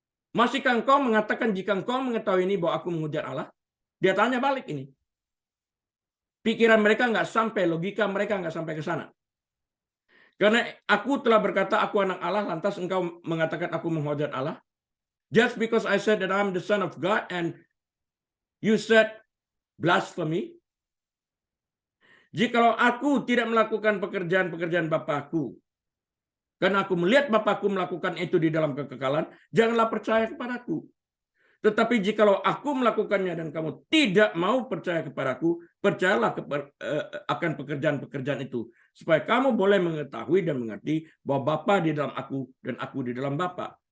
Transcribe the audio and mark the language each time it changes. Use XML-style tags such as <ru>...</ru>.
<id>Masihkah engkau mengatakan jika engkau mengetahui ini bahwa aku menghujat Allah? Dia tanya balik ini. Pikiran mereka nggak sampai, logika mereka nggak sampai ke sana. Karena aku telah berkata aku anak Allah, lantas engkau mengatakan aku menghujat Allah?</id> <en>Just because I said that I'm the son of God and you said blasphemy?</en> <id>Jikalau aku tidak melakukan pekerjaan-pekerjaan Bapakku, karena aku melihat Bapakku melakukan itu di dalam kekekalan, janganlah percaya kepadaku. Tetapi jikalau aku melakukannya dan kamu tidak mau percaya kepadaku, percayalah akan pekerjaan-pekerjaan itu, supaya kamu boleh mengetahui dan mengerti bahwa Bapa di dalam aku dan aku di dalam Bapa.</id>